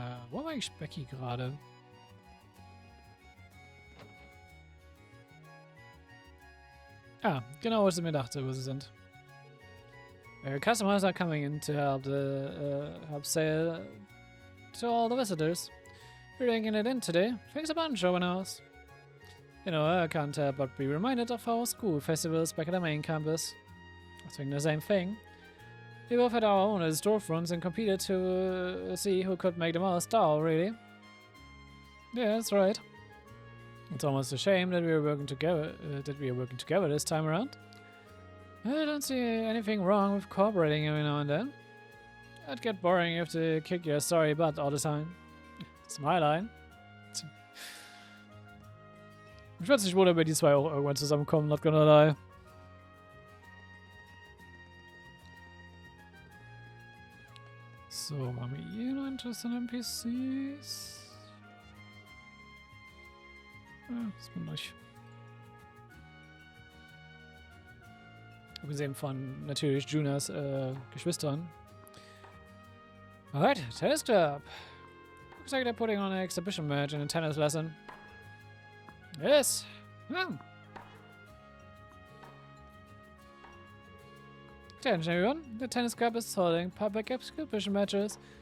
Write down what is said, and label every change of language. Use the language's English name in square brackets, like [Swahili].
[German] Wo war eigentlich Becky gerade? Ah, genau, was ich mir dachte, wo sie sind. [English] Customers are coming in to help help sale to all the visitors. We're taking it in today. Thanks a bunch, Owen House. You know, I can't help but be reminded of our school festivals back at the main campus. I was thinking the same thing. We both had our own storefronts and competed to see who could make the most dough, really. Yeah, that's right. It's almost a shame that we are working together. This time around. I don't see anything wrong with cooperating every now and then. It'd get boring if to kick your sorry butt all the time. It's my line. [German] Ich würde mich wundern, wenn die zwei auch irgendwann zusammenkommen, [English] not gonna lie. [German] So, haben wir hier noch interessante NPCs? Das bin ich. Abgesehen von natürlich Junas Geschwistern. [English] Alright, tennis club. Looks like they're putting on an exhibition match and a tennis lesson. Yes. Attention everyone, the tennis club is holding public exhibition matches.